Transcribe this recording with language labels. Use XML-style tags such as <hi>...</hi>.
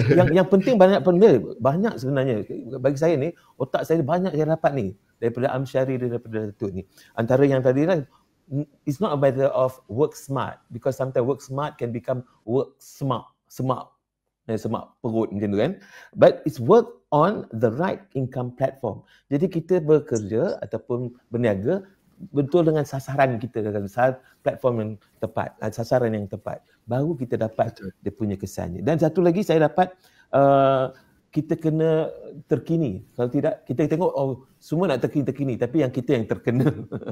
<ms>Yang penting banyak sebenarnya. Bagi saya ni, otak saya banyak yang dapat ni. Daripada Amsyari, daripada Datuk ni.</ms> <en>Antara yang tadi lah, it's not a matter of work smart. Because sometimes work smart can become work smart. Smart perut macam tu kan. But it's work on the right income platform.</en> <ms>Jadi kita bekerja ataupun berniaga betul dengan sasaran kita, dengan platform yang tepat, sasaran yang tepat, baru kita dapat dia punya kesannya. Dan satu lagi saya dapat, kita kena terkini. Kalau tidak, kita tengok semua nak terkini, tapi yang kita yang terkena.</ms>